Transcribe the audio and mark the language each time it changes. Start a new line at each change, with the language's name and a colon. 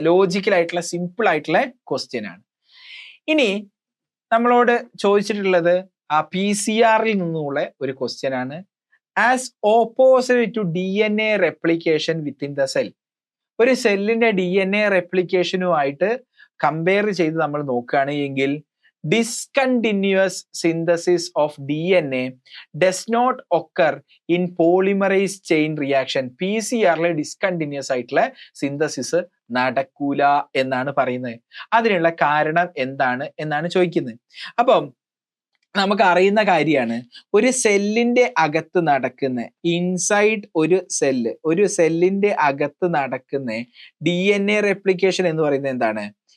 Malayalam: Logical ആയിട്ടുള്ള simple ആയിട്ടുള്ള question ആണ്. ഇനി നമ്മളോട് ചോദിച്ചിട്ടുള്ളത് PCR-ൽ നിന്നുള്ള ഒരു ക്വസ്റ്റ്യൻ ആണ്.
English: as opposite to DNA replication within the cell,
Malayalam: ഒരു സെല്ലിന്റെ DNA റെപ്ലിക്കേഷനുമായിട്ട് കമ്പയർ ചെയ്ത് നമ്മൾ നോക്കുകയാണ് എങ്കിൽ
English: discontinuous synthesis of DNA does not occur in polymerase chain reaction.
Malayalam: PCR-ലെ discontinuous ആയിട്ടുള്ള സിന്തസിസ് നടക്കൂല എന്നാണ് പറയുന്നത്. അതിനുള്ള കാരണം എന്താണ് എന്നാണ് ചോദിക്കുന്നത്. അപ്പം നമുക്ക് അറിയുന്ന കാര്യമാണ്, ഒരു സെല്ലിന്റെ അകത്ത് നടക്കുന്ന ഇൻസൈഡ് ഒരു സെല്ലിന്റെ അകത്ത് നടക്കുന്ന DNA റെപ്ലിക്കേഷൻ എന്ന് പറയുന്നത് എന്താണ്?